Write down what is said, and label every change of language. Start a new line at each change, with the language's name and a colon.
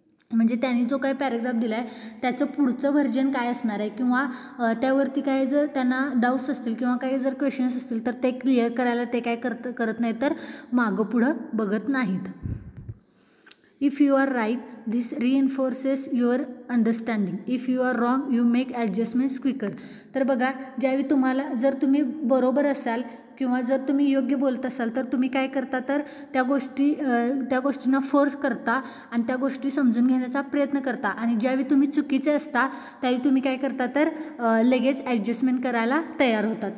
Marathi: म्हणजे त्यांनी जो काही पॅरेग्राफ दिला आहे त्याचं पुढचं व्हर्जन काय असणार आहे किंवा त्यावरती काही जर त्यांना डाऊट्स असतील किंवा काही जर क्वेश्चन्स असतील तर ते क्लिअर करायला ते काय करत नाही तर मागं पुढं बघत नाहीत.
English: If you are right this reinforces your understanding. If you are wrong you make adjustments quicker.
Marathi: तर बघा, ज्यावेळी तुम्हाला जर तुम्ही बरोबर असाल किंवा जर तुम्ही योग्य बोलत असाल तर तुम्ही काय करता तर त्या गोष्टींना फोर्स करता आणि त्या गोष्टी समजून घेण्याचा प्रयत्न करता. आणि ज्यावेळी तुम्ही चुकीचे असता त्यावेळी तुम्ही काय करता तर लगेच ॲडजस्टमेंट करायला तयार होतात.